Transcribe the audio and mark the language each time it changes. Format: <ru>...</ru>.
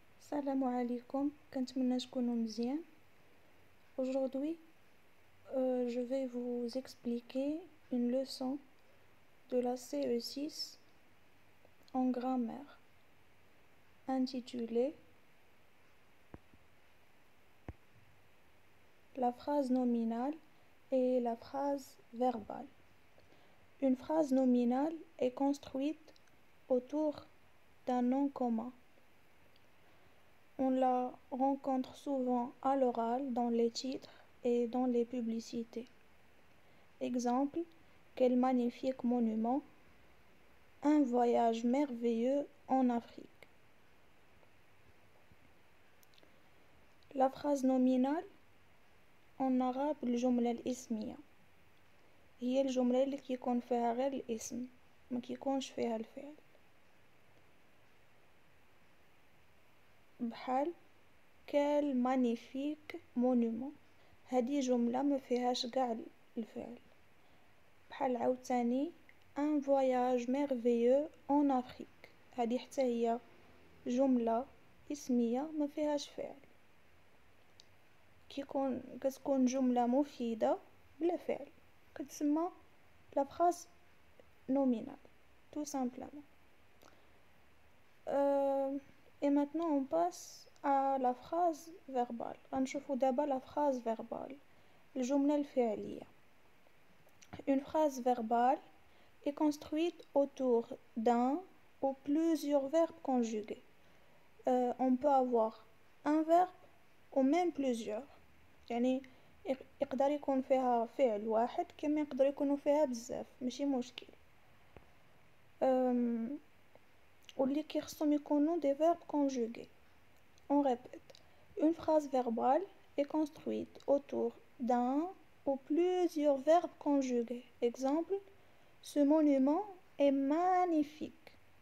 <ar>Salam alaikum, كنتمنى تكونوا مزيان.</ar> <fr>Aujourd'hui, je vais vous expliquer une leçon de la CE6 en grammaire intitulée la phrase nominale et la phrase verbale. Une phrase nominale est construite autour d'un nom commun. On la rencontre souvent à l'oral dans les titres et dans les publicités. Exemple, quel magnifique monument, un voyage merveilleux en Afrique. La phrase nominale en arabe</fr> <ar>الجملة الاسمية هي الجملة اللي كيكون فيها غير الاسم ما كيكونش فيها الفعل. بحال</ar> <fr>quel magnifique monument،</fr> <ar>هذه جملة ما فيهاش قاع الفعل. بحال عاوتاني</ar> <fr>un voyage merveilleux en Afrique،</fr> <ar>هذه حتى هي جملة اسمية ما فيهاش فعل. كتكون جملة مفيدة بلا فعل كتسمى</ar> <fr>la phrase nominale tout simplement. Et maintenant on passe à la phrase verbale.</fr> <ar>غنشوفو دابا</ar> <fr>la phrase verbale،</fr> <ar>الجملة الفعلية.</ar> <fr>Une phrase verbale est construite autour d'un ou plusieurs verbes conjugués. On peut avoir un verbe ou même plusieurs.</fr> <ar>يعني يقدر يكون فيها فعل واحد كما يقدر يكونوا فيها بزاف، ماشي مشكل. واللي كيخصهم يكونوا</ar> <fr>des verbes conjugués. On répète. Une phrase verbale est construite autour d'un ou plusieurs verbes conjugués. Exemple, ce monument est magnifique.</fr>